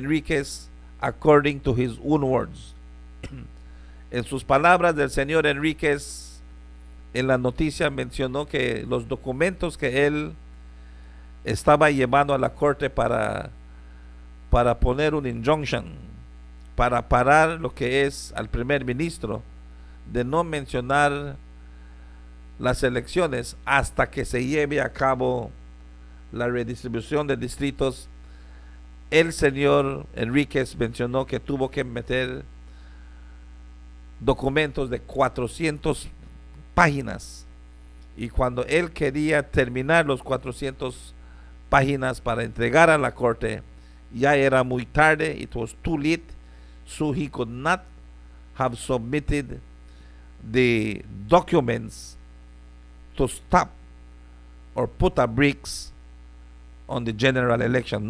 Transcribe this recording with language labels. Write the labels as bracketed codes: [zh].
[en] Enriquez, according to his own words. [es] En sus palabras, del señor Enriquez en la noticia mencionó que los documentos que él estaba llevando a la corte para poner un injunction, para parar lo que es al primer ministro de no mencionar las elecciones hasta que se lleve a cabo la redistribución de distritos. El señor Enríquez mencionó que tuvo que meter documentos de 400 páginas, y cuando él quería terminar los 400 páginas para entregar a la corte, ya era muy tarde. [en] It was too late, so he could not have submitted the documents to stop or put a brakes on the general election.